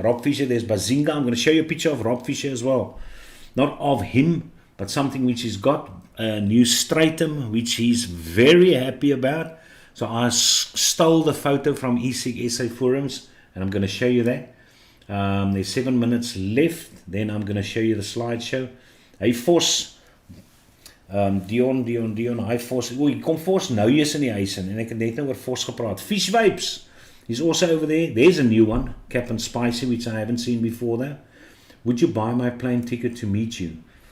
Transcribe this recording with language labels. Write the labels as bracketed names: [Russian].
[English] Rob Fisher, there's Bazinga. I'm going to show you a picture of Rob Fisher as well. Not of him, but something which he's got. A new Stratum, which he's very happy about. So I stole the photo from ESIG SA forums. And I'm going to show you that. There's 7 minutes left. Then I'm going to show you the slideshow. Hey, Force. [Afrikaans] Dion, hy Vos, hy kom Vos nou eers in die huis in, en ek het net nou oor Vos gepraat. [English] Fish Vapes, he's also over there. There's a new one, Cap and Spicy, which I haven't seen before there. Would you buy my plane ticket to meet you?